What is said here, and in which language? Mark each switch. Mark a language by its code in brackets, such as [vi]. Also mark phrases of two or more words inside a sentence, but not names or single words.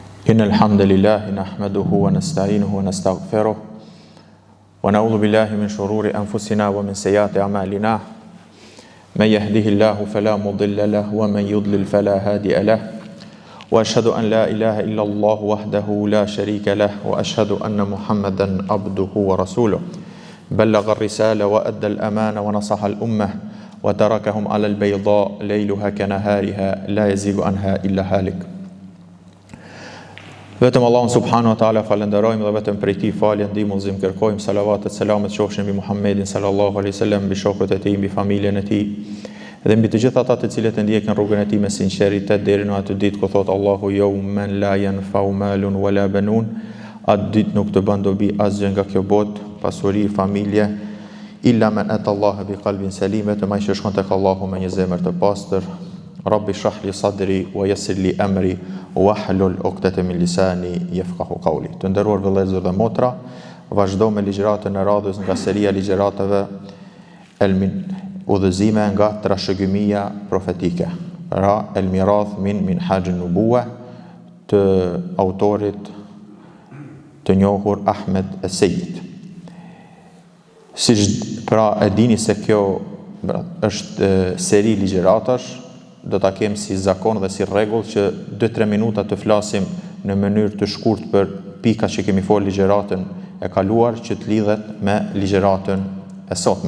[ar] إن الحمد لله نحمده ونستعينه ونستغفره ونعوذ بالله من شرور أنفسنا ومن سيئات أعمالنا من يهده الله فلا مضل له ومن يضلل فلا هادي له وأشهد أن لا إله إلا الله وحده لا شريك له وأشهد أن محمدا عبده ورسوله بلغ الرسالة وأدى الأمانة ونصح الأمة وتركهم على البيضاء ليلها كنهارها لا يزيغ عنها إلا هالك. [sq] Vetëm Allahun [ar] سبحانه وتعالى [sq] falenderojmë dhe vetëm prej tij falje ndihmë udhëzim kërkojmë, salavatet selamet qofshin mbi Muhammedin [ar] صلى الله عليه وسلم, [sq] mbi shokët e tij, mbi familjen e tij dhe mbi të gjithë ata të cilët e ndjekin rrugën e tij me sinqeritet deri në atë ditë ku thot Allahu [ar] يوم لا ينفع مال ولا بنون, [sq] atë ditë nuk të bën dobi asgjë nga kjo botë, pasuri, familje, [ar] إلا من أتى الله بقلب سليم, [sq] vetëm ai që shkon tek Allahu me një zemër të pastër. [ar] رب اشرح لي صدري ويسر لي أمري واحلل عقدة من لساني يفقهوا قولي. [sq] Të nderuar vëllezër dhe motra, vazhdo me ligjëratën e radhës nga seria ligjëratave udhëzime nga trashëgimia profetike. Ra el mirath min minhaj an-nubuwa të autorit të njohur Ahmed Es-Sejid. Siç pra e dini se kjo është seri ligjëratash, do ta kem si zakon dhe si rregull që 2-3 minuta të flasim në mënyrë të shkurtë për pikat që kemi folë ligjëratën e kaluar që të lidhet me ligjëratën e sotme.